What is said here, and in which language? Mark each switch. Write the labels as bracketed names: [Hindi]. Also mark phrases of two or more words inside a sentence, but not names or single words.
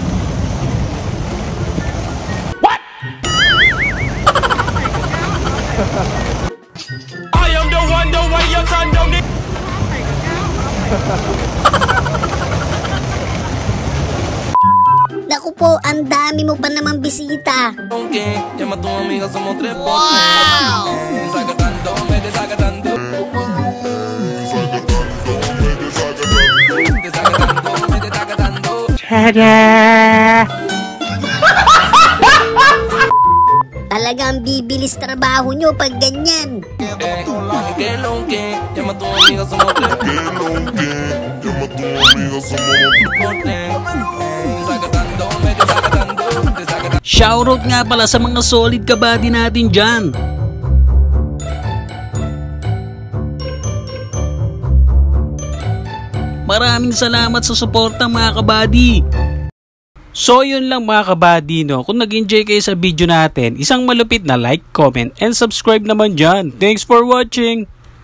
[English] I am the one, the way your son don't need. [Filipino] Naku po, ang dami mo pa naman bisita. [Spanish] Okay, llama a tu amiga, somos tres por tres. Desacatando, me desacatando. Desacatando, me desacatando. [Filipino] Talagang bibilis trabaho nyo pag ganyan. [Spanish] Que lo que, llama a tu amiga, somos tres Que lo que, llama a tu amiga, somos por tres. Desacatando, me desacatando. Desacatando. [Filipino] Shoutout nga pala sa mga solid kabady natin dyan. Maraming salamat sa suporta mga kabady. So yun lang mga kabady no. Kung nag-enjoy kayo sa video natin, isang malupit na [English] like, comment, and subscribe [Filipino] naman dyan. [English] Thanks for watching!